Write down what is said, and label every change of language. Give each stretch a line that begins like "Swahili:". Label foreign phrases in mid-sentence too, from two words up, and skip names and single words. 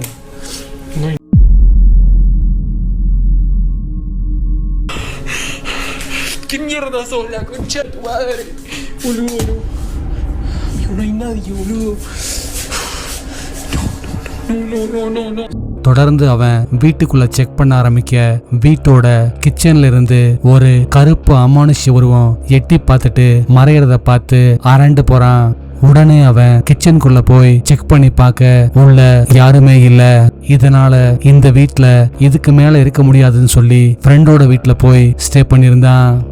Spanish: No hay... ¿Qué mierda sos, la concha de tu madre? Boludo, no. Amigo, no hay nadie, boludo. No, no, no, no, no, no.
Tamil: தொடர்ந்து அவன் வீட்டுக்குள்ள செக் பண்ண ஆரம்பிக்க வீட்டோட கிச்சன்ல இருந்து ஒரு கருப்பு அமானுஷ்ய உருவம் எட்டி பார்த்துட்டு மறையறத பார்த்து அரண்டு போறான். உடனே அவன் கிச்சனுக்குள்ள போய் செக் பண்ணி பார்க்க உள்ள யாருமே இல்ல. இதனால இந்த வீட்ல இதுக்கு மேல இருக்க முடியாதுன்னு சொல்லி ஃப்ரெண்டோட வீட்ல போய் ஸ்டே பண்ணியிருந்தான்.